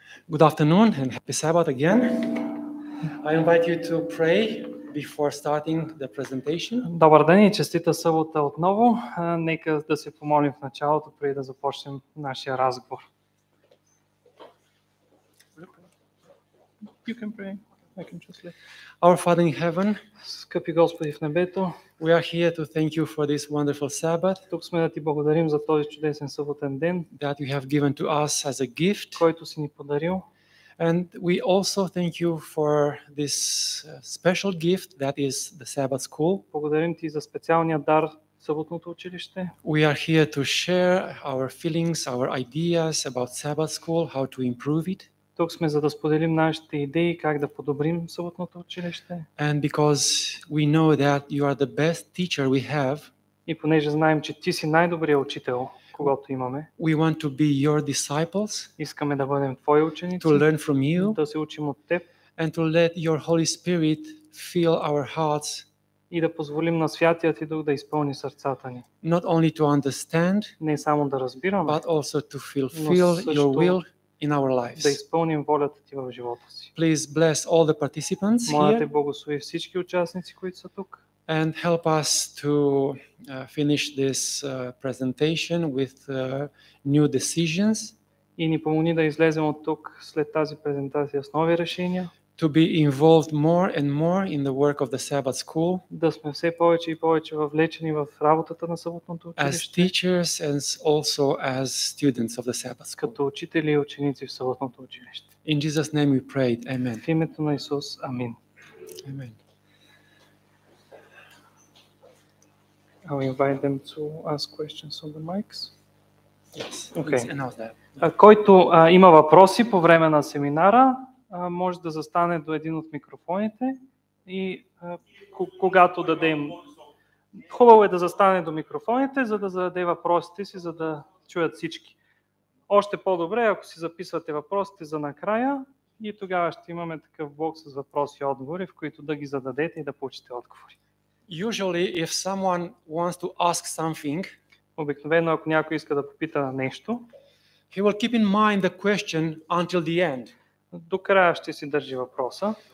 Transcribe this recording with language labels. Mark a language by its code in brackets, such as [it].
[en] Good afternoon and happy Sabbath again. I invite you to pray before starting the presentation. [bg] Добър ден и честита събота отново. Нека да се помолим в началото, преди да започнем нашия разговор. [en] You can pray. I can translate. Our Father in heaven, [bg] Скъпи Господи в небето, [en] we are here to thank you for this wonderful Sabbath [bg] тук сме да Ти благодарим за този чудесен съботен ден, [en] that you have given to us as a gift. [bg] който си ни подарил. [en] And we also thank you for this special gift that is the Sabbath school. [bg] Благодарим Ти за специалния дар Съботното училище. [en] We are here to share our feelings, our ideas about Sabbath school, how to improve it. [bg] Тук сме за да споделим нашите идеи как да подобрим Съботното училище. [en] And because we know that you are the best teacher we have, [bg] И понеже знаем, че Ти си най-добрият учител, когато имаме, [en] we want to be your disciples, [bg] искаме да бъдем Твои ученици, [en] to learn from you, [bg] да се учим от Теб [en] and to let your Holy Spirit fill our hearts, [bg] и да позволим на Святия Ти Дух да изпълни сърцата ни. [en] not only to understand, [bg] Не само да разбираме, [en] but also to fulfill your will in our [bg] да [en] lives. [bg] изпълним волята Ти в живота си. [en] Please bless all the participants [bg] Моля Те, [en] here [bg] благослови всички участници, които са тук, [en] and help us to finish this presentation with new decisions, [bg] и ни помогни да излезем от тук след тази презентация с нови решения, [en] to be involved more and more in the work of the Sabbath school [bg] да сме все повече и повече въвлечени в работата на Съботното [en] as [bg] училище, [en] teachers and also as students of the Sabbath school. [bg] като учители и ученици в Съботното училище. [en] In Jesus' name we prayed. Amen. [bg] В името на Исус. Амин. [en] Amen. I'll invite them to ask questions on the mics. Yes. Okay. Please announce that. [bg] Който има въпроси по време на семинара, може да застане до един от микрофоните и когато дадем... Хубаво е да застане до микрофоните, за да зададе въпросите си, за да чуят всички. Още по-добре, ако си записвате въпросите за накрая, и тогава ще имаме такъв блок с въпроси и отговори, в които да ги зададете и да получите отговори. [en] Usually, if someone wants to ask something, [bg] Обикновено, ако някой иска да попита нещо, [en] he will keep in mind the question until the end. [bg] до края ще си държи въпроса.